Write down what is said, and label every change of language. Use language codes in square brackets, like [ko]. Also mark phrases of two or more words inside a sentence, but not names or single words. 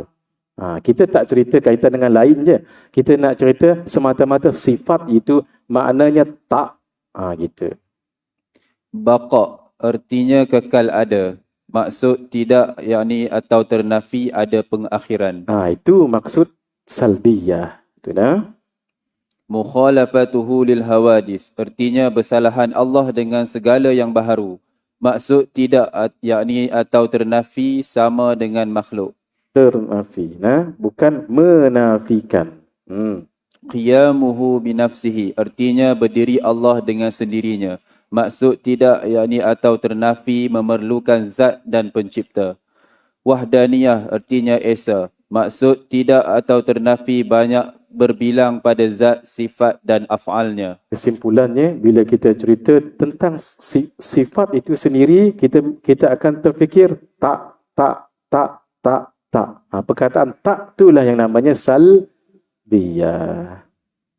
[ms] Kita tak cerita kaitan dengan lain je. Kita nak cerita semata-mata sifat itu maknanya tak. Gitu. Baqa, artinya kekal ada. Maksud tidak, yakni atau ternafi, ada pengakhiran. Itu maksud salbiyah. Itu dah. [ar] مخالفته للحوادث, [ms] artinya bersalahan Allah dengan segala yang baharu. Maksud tidak, yakni atau ternafi, sama dengan makhluk. Ternafi, bukan menafikan. [ar] قيامه بنفسه, [ms] artinya berdiri Allah dengan sendirinya. Maksud tidak, yakni atau ternafi, memerlukan zat dan pencipta. Wahdaniyah, artinya esa. Maksud tidak atau ternafi, banyak berbilang pada zat, sifat dan af'alnya. Kesimpulannya, bila kita cerita tentang sifat itu sendiri, kita akan terfikir tak. Perkataan tak itulah yang namanya salbiyah.